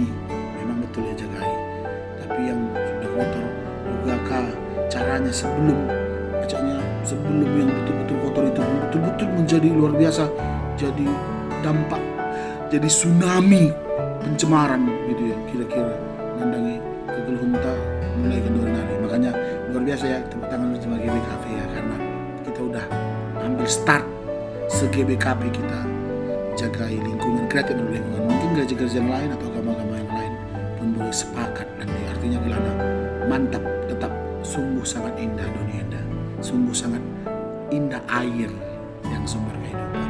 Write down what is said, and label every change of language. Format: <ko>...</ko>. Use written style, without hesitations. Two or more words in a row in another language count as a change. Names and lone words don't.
<id>Memang betul ya jagai. Tapi yang sudah kotor, juga caranya sebelum yang betul-betul kotor itu betul-betul menjadi luar biasa, jadi dampak, jadi tsunami pencemaran gitu ya, kira-kira</id> <btx>nandangi kegelunta mulai kendor nari.</btx> <id>Makanya luar biasa ya, tepuk tangan untuk GBKP ya, karena kita udah ambil start se-GBKP kita jagai lingkungan, kreatif lingkungan. Mungkin gereja-gereja yang lain atau agama-agama yang lain pun boleh sepakat nanti. Artinya gimana? Mantap, tetap sungguh sangat indah dunia indah, sungguh sangat indah air yang sumber kehidupan.</id>